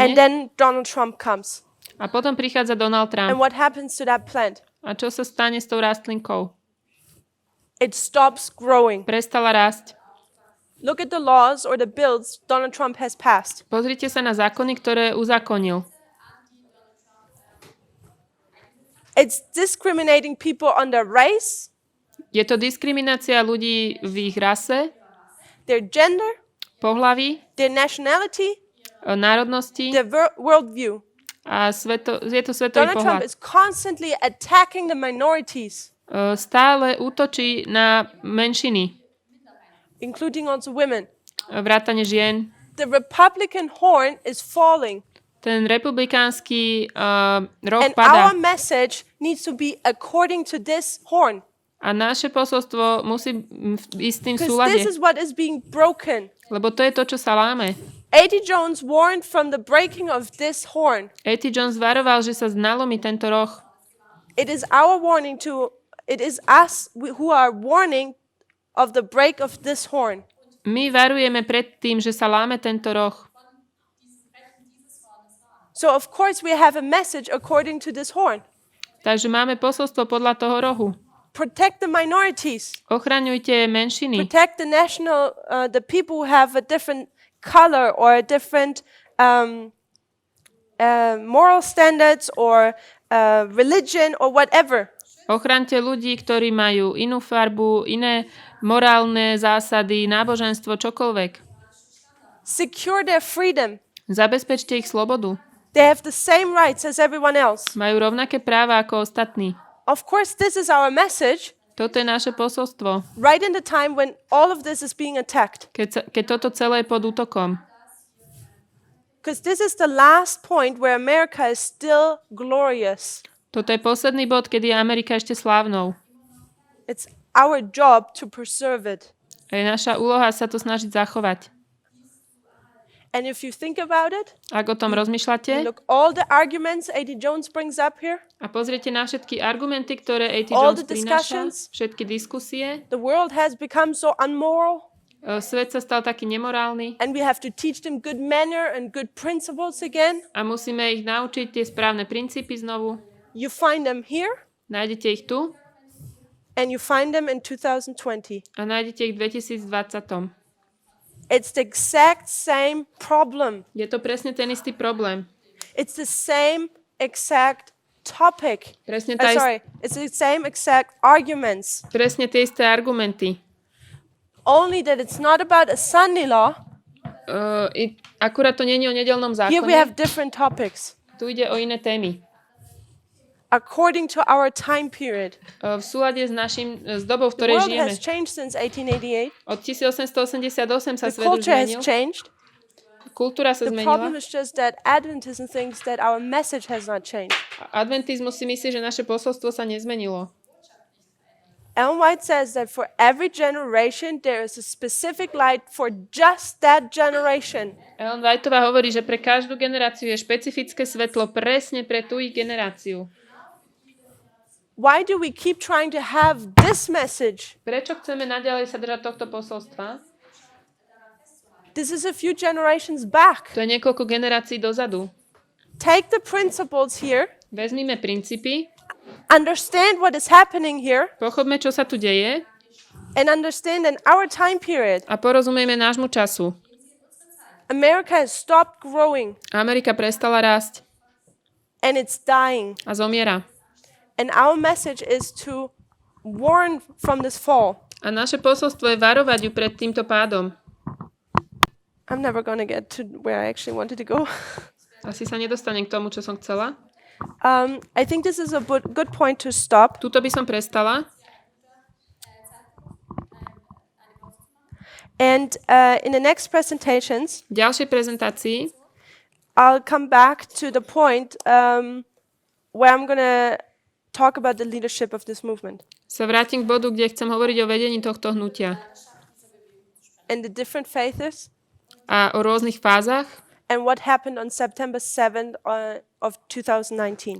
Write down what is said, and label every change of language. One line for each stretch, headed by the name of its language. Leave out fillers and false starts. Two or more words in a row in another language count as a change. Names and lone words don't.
English: And then Donald Trump comes.
Slovak: A potom prichádza Donald
English: And Trump. what happens to that plant?
Slovak: A čo sa stane s tou rastlinkou?
English: It stops growing.
Slovak: Prestala rásť.
English: Look at the laws or the bills Donald Trump has passed.
Slovak: Pozrite sa na zákony, ktoré uzákonil.
English: It's discriminating people on their race,
Slovak: Je to diskriminácia ľudí v ich rase,
English: their gender,
Slovak: pohlaví,
English: their nationality,
Slovak: národnosti
English: their worldview.
Slovak: a je to svetový Donald Trump pohľad.
English: is constantly attacking the minorities,
Slovak: Stále útočí na menšiny,
English: including also women.
Slovak: vrátane žien.
English: The Republican horn is falling.
Slovak: Ten republikánsky roh
English: And
Slovak: padá.
English: our message needs to be according to this horn.
Slovak: A naše posolstvo musí ísť tým
English: Because
Slovak: súlade,
English: this is what is being broken.
Slovak: lebo to je to, čo sa láme.
English: A.T. Jones warned from the breaking of this horn.
Slovak: A.T. Jones varoval, že sa nalomí tento roh.
English: It is us who are warning of the break of this horn.
Slovak: My varujeme pred tým, že sa láme tento roh.
English: So of course we have a message according to this horn.
Slovak: Takže máme posolstvo podľa toho rohu.
English: Protect the minorities.
Slovak: Ochraňujte menšiny.
English: Protect the people who have a different color or a different moral standards or religion or whatever.
Slovak: Ochraňte ľudí, ktorí majú inú farbu, iné morálne zásady, náboženstvo, čokoľvek.
English: Secure their freedom.
Slovak: Zabezpečte ich slobodu.
English: They have the same rights as everyone else.
Slovak: Majú rovnaké práva ako ostatní.
English: Of course, this is our message
Slovak: Toto je naše posolstvo,
English: right in the time when all of this is being attacked.
Slovak: keď toto celé je pod útokom.
English: Because this is the last point where America is still glorious.
Slovak: Toto je posledný bod, kedy je Amerika ešte slávnou.
English: It's our job to preserve it.
Slovak: A je naša úloha sa to snažiť zachovať.
English: And if you think about it,
Slovak: Ak o tom rozmýšľate
English: look all the arguments A.T. Jones brings up here,
Slovak: a pozriete na všetky argumenty, ktoré A.T.
English: all Jones the
Slovak: prináša,
English: discussions.
Slovak: všetky diskusie,
English: the world has become so unmoral,
Slovak: svet sa stal taký nemorálny
English: and we have to teach them good manner and good principles again.
Slovak: a musíme ich naučiť tie správne princípy znovu.
English: You find them here,
Slovak: Nájdete ich tu
English: and you find them in 2020.
Slovak: a nájdete ich v 2020.
English: It's the exact same problem.
Slovak: Je to presne ten istý problém.
English: It's the same exact topic.
Slovak: Presne
English: It's the same exact arguments.
Slovak: presne tie isté argumenty.
English: Only that it's not about a Sunday law.
Slovak: Akurát to nie je o nedeľnom
English: Here we
Slovak: zákone.
English: have different topics
Slovak: Tu ide o iné témy.
English: according to our time period.
Slovak: V súlade s dobou, v
English: The
Slovak: ktorej
English: world
Slovak: žijeme.
English: has changed since 1888.
Slovak: Od 1888 sa
English: The
Slovak: svet už
English: culture has
Slovak: zmenil.
English: changed.
Slovak: Kultúra sa
English: The problem
Slovak: zmenila.
English: is just that Adventism thinks that our message has not changed.
Slovak: Adventizmus si myslí, že naše posolstvo sa nezmenilo.
English: Ellen White says that for every generation there is a specific light for just that generation.
Slovak: Ellen Whiteová hovorí, že pre každú generáciu je špecifické svetlo presne pre tú ich generáciu.
English: Why do we keep trying to have this message?
Slovak: Prečo chceme naďalej sa držať tohto posolstva?
English: This is a few generations back.
Slovak: To je niekoľko generácií dozadu.
English: take the principles here,
Slovak: Vezmime princípy,
English: understand what is happening here,
Slovak: pochopme, čo sa tu deje
English: and understand in our time period,
Slovak: a porozumejme nášmu času.
English: America has stopped growing
Slovak: Amerika prestala rásť
English: and it's dying.
Slovak: a zomiera.
English: And our message is to warn from this fall.
Slovak: A naše posolstvo je varovať ju pred týmto pádom.
English: I'm never going to get to where I actually wanted to go.
Slovak: Asi sa nedostanem k tomu, čo som chcela.
English: I think this is a good point to stop.
Slovak: Tuto by som prestala.
English: And in the next presentations,
Slovak: V ďalšej prezentácii
English: I'll come back to the point where I'm going to talk about the leadership of this movement
Slovak: sa vrátim k bodu, kde chcem hovoriť o vedení tohto hnutia
English: and the different phases
Slovak: a o rôznych fázach
English: and what happened on September 7th of 2019.